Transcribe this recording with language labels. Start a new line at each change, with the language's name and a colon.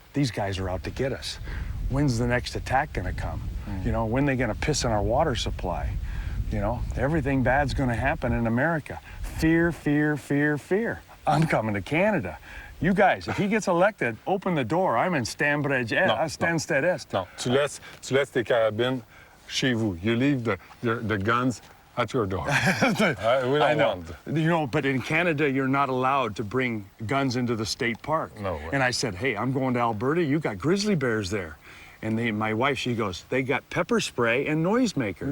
English: These guys are out to get us. When's the next attack gonna come? You know, when they gonna piss in our water supply? You know, everything bad's gonna happen in America. Fear, fear, fear, fear. I'm coming to Canada. You guys, if he gets elected, open the door. I'm in Stanbridge, Stansted Est.
French: No, tu laisses tes carabines chez vous.
English: You leave the guns at your door. We don't want them. You know, but in Canada, you're not allowed to bring guns into the state park. No way. And I said, hey, I'm going to Alberta. You got grizzly bears there. And my wife, she goes, they got pepper spray and noisemakers.